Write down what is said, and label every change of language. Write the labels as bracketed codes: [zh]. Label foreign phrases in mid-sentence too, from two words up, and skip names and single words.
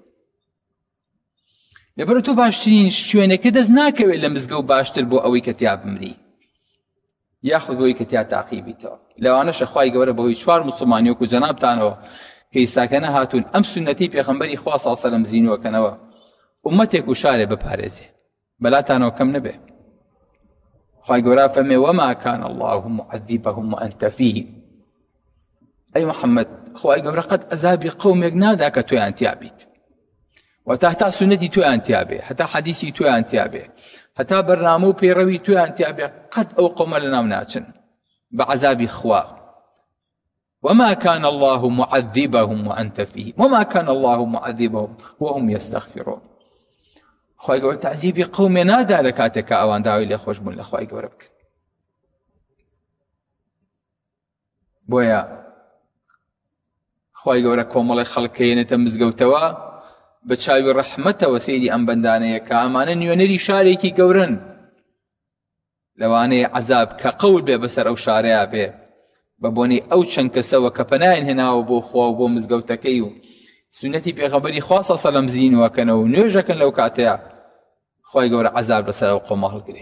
[ckb] لەبەر تۆ باشترین شوێنەکە دەست ناکەوێت لە مزگەوت باشتر بۆ ئەوەی کە تیا بمری یاخود بۆی کە تیا تاقیبیتەوە. لەوانەشە خوای گەورە بەهۆی چوار موسڵمانی وەکو جەنابتانەوە کە ئیساکەنە هاتوون ئەم سونەتی پێغەمبەری خوا سەڵ سەلەم زینووەکەنەوە، ئومەتێک و شارێ بپارێزێ، بەلاتانەوە کەم نەبێ. خوای گەورە فەرمێ [ar] وەما کان الله معذبهم وأنت فیهم. [ckb] ئەی محەممەد، خوای گەورە قەت ئەزابی قەومێک نادا کە تۆیان تیا بیت، وەتا هەتا سونەتی تۆیان تیا بێ، هەتا حەدیسی تۆیان تیا بێ، هەتا بەرنامە و پەیڕەوی تۆیان تیا بێ، قەت ئەو قەومە لەناو ناچن بە عەزابی خوا. [ar] وما كان الله معذبهم وأنت فيهم وما كان الله معذبهم وهم يستغفرون. [ckb] خوای گەورە تعذیبی قەومێ نادا لە کاتێکە ئەوان داوای لێ خۆش بوون لە خوای گەورە بکەن. بۆیە خوای گەورە کۆمەڵی خەڵکەیەنێتە مزگەوتەوە بە چاوی ڕەحمەتەوە سەیری ئەم بەندانەیە کە ئەمانە نوێنەری شارێکی گەورن، لەوانەیە عەزاب کە قەول بێ بەسەر ئەو شارەیە بێ بە بۆنەی ئەو چەند کەسەوە کە پەنایان هێناوە بۆ خوا و بۆ مزگەوتەکەی و سونەتی پێغەمبەری خوا سەڵ سەلەم زینوەکەنەوە و نوێژەکەن لەو کاتەیە، خوای گەورە عەزاب لەسەر ئەو قەومە هەڵگرێ.